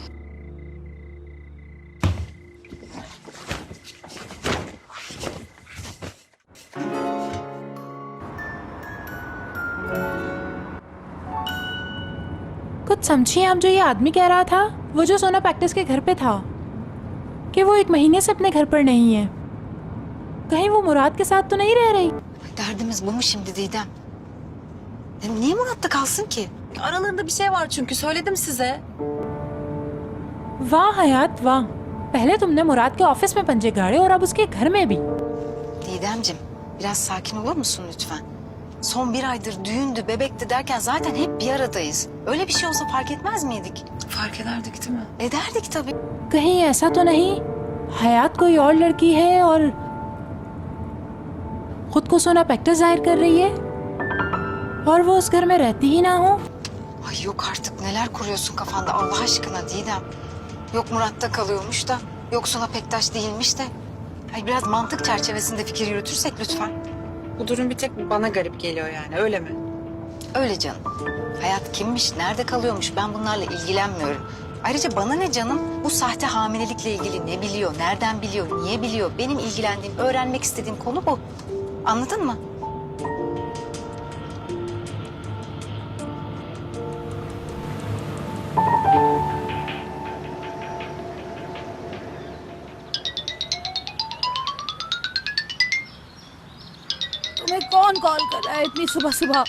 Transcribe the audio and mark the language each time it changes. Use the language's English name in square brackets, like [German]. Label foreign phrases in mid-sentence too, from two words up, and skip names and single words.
[Hindi] कुछ समझिए आप, जो ये आदमी कह रहा था, वो जो सोना प्रैक्टिस के घर पे था, कि वो 1 महीने से अपने घर पर नहीं है, कहीं वो मुराद के साथ तो नहीं रह रही? [Turkish] Derdimiz bu mu şimdi Didem? Niye Murat'ta kalsın ki? Aralarında bir şey var çünkü söyledim size. [Hindi] वाह हयात वाह, पहले तुमने मुराद के ऑफिस में पंजे गाड़े और अब उसके घर में भी। [Turkish] Didemciğim, biraz sakin olur musun lütfen? Son 1 aydır düğündü, bebekti derken zaten hep bir aradayız. Öyle bir şey olsa fark etmez miydik? Fark ederdik değil mi? Ederdik tabii. [Hindi] कहीं ऐसा तो नहीं हयात कोई और लड़की है और खुद को सोना प्रैक्टिस जाहिर कर रही है और वो उस घर में रहती ही ना हो? [Turkish] Ay yok artık, neler kuruyorsun kafanda Allah aşkına Didem. Yok Murat'ta kalıyormuş da, yok Suna Pektaş değilmiş de. Ay biraz mantık çerçevesinde fikir yürütürsek lütfen. Bu durum bir tek bana garip geliyor yani, öyle mi? Öyle canım. Hayat kimmiş, nerede kalıyormuş, ben bunlarla ilgilenmiyorum. Ayrıca bana ne canım, bu sahte hamilelikle ilgili ne biliyor, nereden biliyor, niye biliyor? Benim ilgilendiğim, öğrenmek istediğim konu bu. Anladın mı? [Hindi] तुम्हें कौन कॉल कर रहा है इतनी सुबह सुबह?